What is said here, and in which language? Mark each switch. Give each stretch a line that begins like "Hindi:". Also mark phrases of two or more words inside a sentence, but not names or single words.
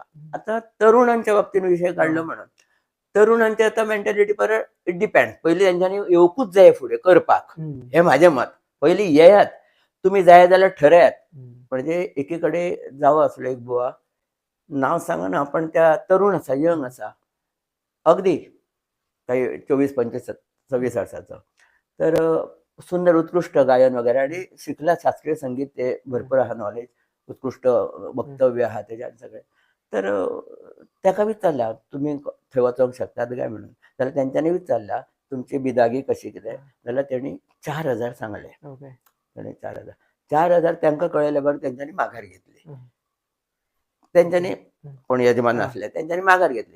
Konkani: आता तरुणांच्या बाबतीन विशय काडलो म्हणून, तरुणांची आता मेंटॅलिटी परत
English: it depend.
Konkani: पयलीं तेंच्यांनी येवकूच जाय फुडें करपाक, हें म्हाजें मत. पयलीं येयात, तुमी जाय जाल्यार ठरयात. म्हणजे एके कडेन जावो आसलो एक बुवा, नांव सांगना, पण त्या तरुण आसा, यंग आसा, अगदी काही 24-25 26 वर्साचो. तर सुंदर उत्कृष्ट गायन वगैरे, आणि शिकला शास्त्रीय संगीत, ते भरपूर आहा नॉलेज, उत्कृष्ट वक्तव्य आहा तेज्यान सगळें. तर ताका विचारल्या, तुमी थंय वचोंक शकतात काय म्हणून. जाल्यार तेंच्यांनी विचारल्या, तुमची बिदागी कशी कितें, जाल्यार तेणी 4000 सांगले. तेणी 4000 तांकां कळयले बरें, तेंच्यांनी माघार घेतली. तेंच्यांनी कोण यजमान आसले तेंच्यांनी माघार घेतली.